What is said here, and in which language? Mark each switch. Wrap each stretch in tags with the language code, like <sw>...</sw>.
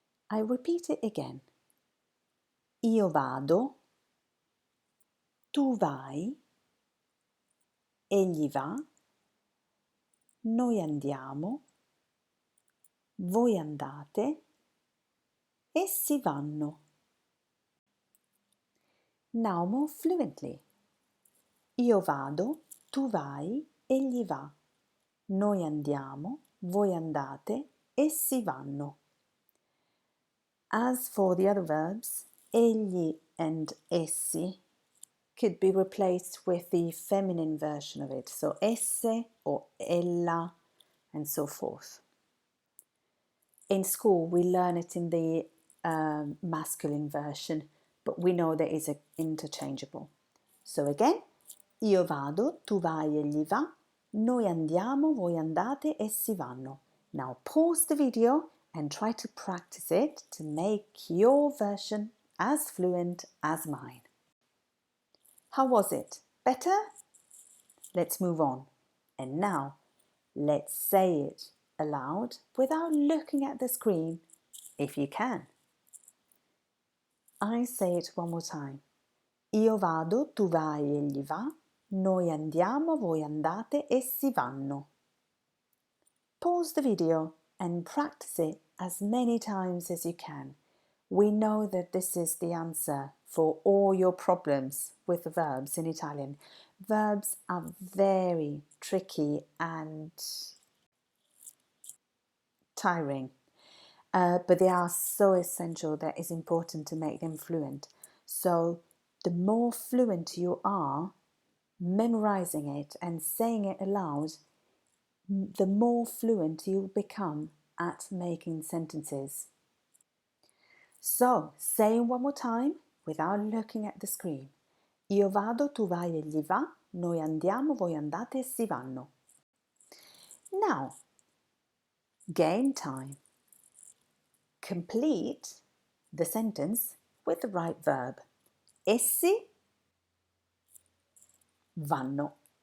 <en>I repeat it again.</en> <it>Io vado, tu vai, egli va, noi andiamo, voi andate, essi vanno.</it> <en>Now more fluently.</en> <it>Io vado, tu vai, egli va, noi andiamo, voi andate, essi vanno.</it> <en>As for the other verbs, egli and essi could be replaced with the feminine version of it, so esse or ella and so forth. In school we learn it in the masculine version, but we know that it's interchangeable. So again,</en> <it>io vado, tu vai, egli va, noi andiamo, voi andate, essi vanno.</it> <en>Now pause the video and try to practice it to make your version as fluent as mine. How was it? Better? Let's move on. And now, let's say it aloud without looking at the screen, if you can. I say it one more time.</en> <it>Io vado, tu vai, egli va, noi andiamo, voi andate, essi vanno.</it> <en>Pause the video and practice it as many times as you can. We know that this is the answer for all your problems with the verbs in Italian. Verbs are very tricky and tiring, but they are so essential that it's important to make them fluent. So the more fluent you are memorizing it and saying it aloud, the more fluent you become at making sentences. So, say it one more time without looking at the screen.</en> <it>Io vado, tu vai, egli va, noi andiamo, voi andate, essi vanno.</it> <en>Now, game time. Complete the sentence with the right verb.</en> <it>Essi vanno.</it>